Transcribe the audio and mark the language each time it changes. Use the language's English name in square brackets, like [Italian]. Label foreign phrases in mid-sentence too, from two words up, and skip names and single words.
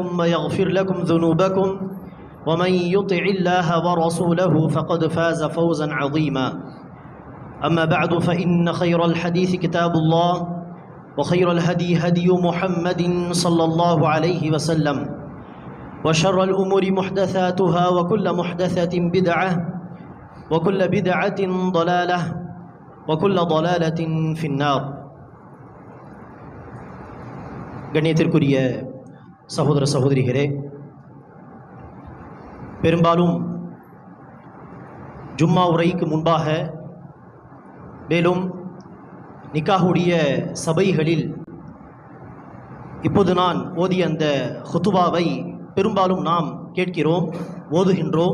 [Arabic] ويغفر لكم ذنوبكم ومن يطع الله ورسوله فقد فاز فوزا عظيما أما بعد فإن خير الحديث كتاب الله وخير الهدي هدي محمد صلى الله عليه وسلم وشر الأمور محدثاتها وكل محدثة بدعة وكل بدعة ضلالة وكل ضلالة في النار. [Tamil] கண்ணியத்திற்குரிய சகோதர சகோதரிகளே, பெரும்பாலும் ஜும்மா உரைக்கு முன்பாக மேலும் நிக்காஹுடைய சபைகளில் இப்போது நான் ஓதிய அந்த ஹுதுபாவை பெரும்பாலும் நாம் கேட்கிறோம், ஓதுகின்றோம்.